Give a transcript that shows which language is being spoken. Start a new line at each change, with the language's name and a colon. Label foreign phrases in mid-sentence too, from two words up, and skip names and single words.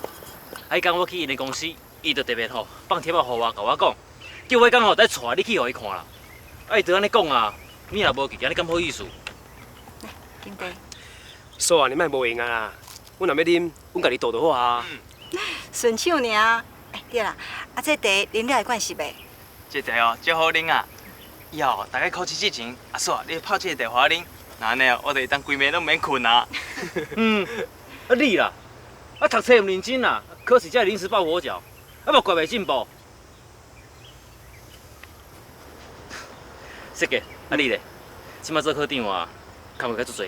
Min Nan Chinese: 啊，伊讲我去因的公司，伊就特别吼放贴仔互我，甲我讲，叫我讲吼再带你去互伊看啦。啊，伊就安尼讲啊，你若无去，安尼敢好意思？金杯。嫂啊，你莫无闲啊啦，阮若要啉，阮家己倒就好啊。顺手尔。对啦，啊，这茶啉了会惯是袂？这茶哦，足好啉啊！以后大概考试之前，阿嫂，你泡这个茶互我啉，那安尼哦，我就会当规暝都免困啊。啊你啦，啊读册唔认真啦，考试才会临时抱佛脚，啊无怪袂进步。说个，啊你咧，即摆做科长啊，工课较足侪。